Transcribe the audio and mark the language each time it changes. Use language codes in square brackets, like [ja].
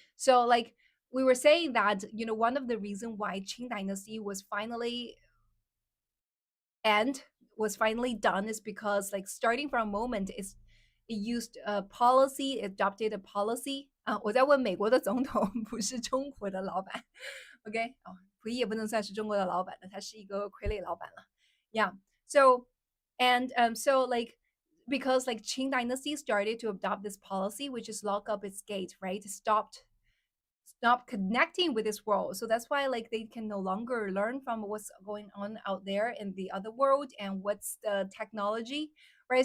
[en] So like we were saying that one of the reason why Qing Dynasty was finally done is because like starting from a moment is it used a policy, adopted a policy [zh] 我在问美国的总统，不是中国的老板。 OK，溥仪也不能算是中国的老板了，他是一个傀儡老板了。 [en] Yeah. So and so like because like Qing Dynasty started to adopt this policy, which is lock up its gate, right? Stop connecting with this world. So that's why like they can no longer learn from what's going on out there in the other world and what's the technology, right?